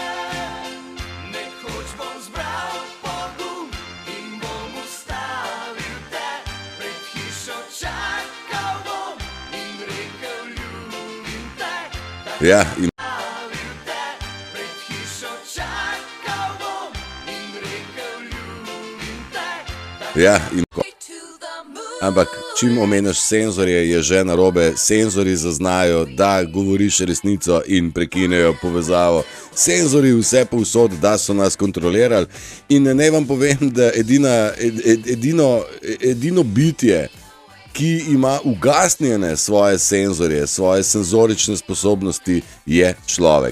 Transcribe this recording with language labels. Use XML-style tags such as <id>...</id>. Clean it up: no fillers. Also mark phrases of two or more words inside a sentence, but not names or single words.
<sl>Nekoč bom zbral pogum in bom ustavil te, pred hišo čakal bom in rekel ljubim te. Ja, in Ustavil te, pred hišo čakal bom in rekel ljubim te. ja, in</sl> <en>To the moon.</en> <sl>ampak čim omenjaš senzorje, je že narobe. Senzorji zaznajo, da govoriš resnico in prekinejo povezavo. Senzorji vse povsod, da so nas kontrolirali. In naj vam povem, da edino bitje, ki ima ugasnjene svoje senzorje, svoje senzorične sposobnosti, je človek.</sl>